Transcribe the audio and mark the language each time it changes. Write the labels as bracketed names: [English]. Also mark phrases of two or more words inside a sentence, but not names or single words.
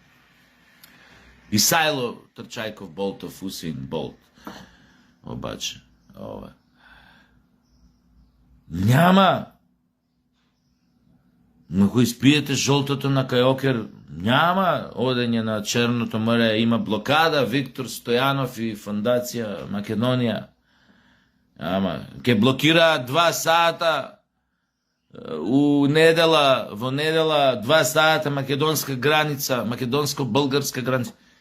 [Macedonian] Исајло Трчајков Болтов, Усеин Болт. Обаче, ова. Няма. Но ако испиете жолтото на кајокер, няма одење на Черното море, има блокада, Виктор Стојанов и Фондација Македонија. Ама, ке блокираат 2 сата во недела 2 сата македонска граница, македонско-българска граница.